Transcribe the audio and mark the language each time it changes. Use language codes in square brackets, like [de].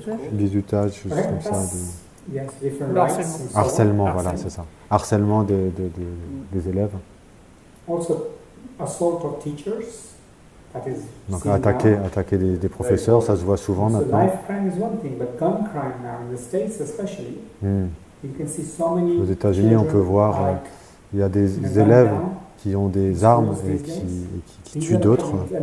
[fr] Bizutage, choses comme ça. [en] Yes, different rights. [fr] Harcèlement, voilà, c'est ça. Harcèlement des élèves. [en] Also, assault of teachers. That is [fr] donc attaquer des professeurs, ça se voit souvent maintenant. [en] Knife crime is one thing, but gun crime now in the States especially, you can see so many. [fr] Aux États-Unis, on peut voir, il y a des élèves qui ont des armes et qui tuent d'autres.